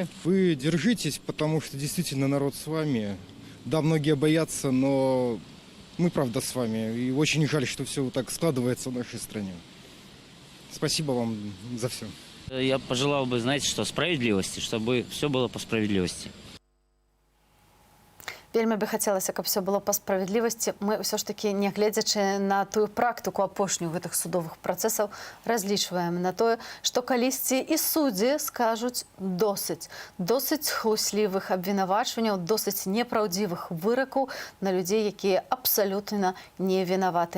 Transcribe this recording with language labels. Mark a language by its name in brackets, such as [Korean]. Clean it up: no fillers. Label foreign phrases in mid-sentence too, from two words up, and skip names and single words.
[Russian] Вы держитесь, потому что действительно народ с вами. Да, многие боятся, но мы правда с вами. И очень жаль, что все так складывается в нашей стране. Спасибо вам за все. Я пожелал бы, знаете, что справедливости, чтобы все было по справедливости. [Belarusian] Вельмі бы хацелася, каб [Russian] все было [Belarusian] па справядлівасці. Мы ўсё ж такі, не гледзячы на тую практыку апошнюю гэтых судовых працэсаў, разлічваем на тое, што калісьці і суддзі скажуць досыць. Досыць хлуслівых абвінавачванняў, досыць непраўдзівых выракаў на людзей, якія абсалютна не вінаваты.